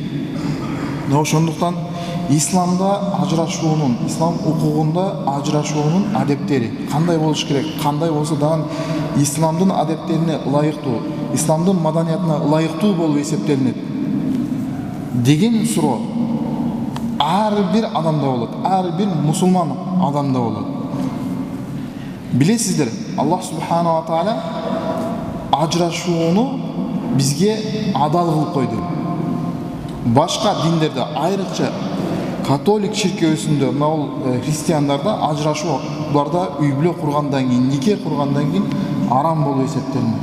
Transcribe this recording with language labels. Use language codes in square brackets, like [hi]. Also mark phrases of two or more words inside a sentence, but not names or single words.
[ky] Ошондуктан исламда ажырашуунун, ислам укугунда ажырашуунун адептери кандай болуш керек, кандай болсо дагы исламдын адептерине ылайыктуу, исламдын маданиятына ылайыктуу болуп эсептелинет деген суроо ар бир адамда болот, ар бир мусулман адамда болот. Билесиздер, [ar] الله سبحانه وتعالى [ky] ажырашууну бизге адал кылып койду. Башка диндерде, айрыкча католик чиркөөсүндө, христиандарда ажырашууларда үй бүлө кургандан кийин, нике кургандан кийин арам болуп эсептелинет.